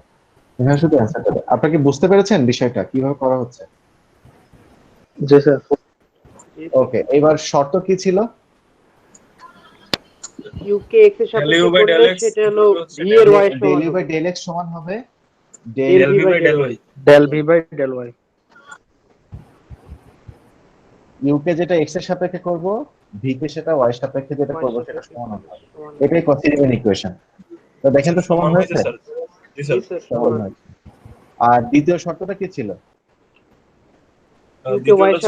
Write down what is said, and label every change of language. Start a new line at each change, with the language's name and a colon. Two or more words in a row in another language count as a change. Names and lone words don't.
Bangla: এখানে শুধু অ্যান্সারটা দেন। আপনি কি বুঝতে পেরেছেন বিষয়টা কিভাবে করা হচ্ছে? জি স্যার। ওকে, এবার শর্ত কি ছিল? q কে x এর
English: Del u
Bangla: সাপেক্ষে
English: by del
Bangla: করলে x সেটা হলো হচ্ছে v এর y এর
English: ডেল
Bangla: সমান
English: u by
Bangla: হবে।
English: del x
Bangla: সমান হবে
English: del del v v by by del del y। y। del v by del y
Bangla: ইউ কে যেটা এক্স এর সাপেক্ষে করব, ভি কে সেটা ওয়াই এর সাপেক্ষে যেটা Y করব সেটা সাপেক্ষে সমান হবে। সমান। এটাই কসি রিমেন ইকুয়েশন। তো দেখেন তো সমান হয়েছে হয়েছে। স্যার। জি জি স্যার। স্যার সমান সমান। হয়েছে। আর দ্বিতীয় শর্তটা কি ছিল? ইউ কে ওয়াই দ্বিতীয়টা ছিল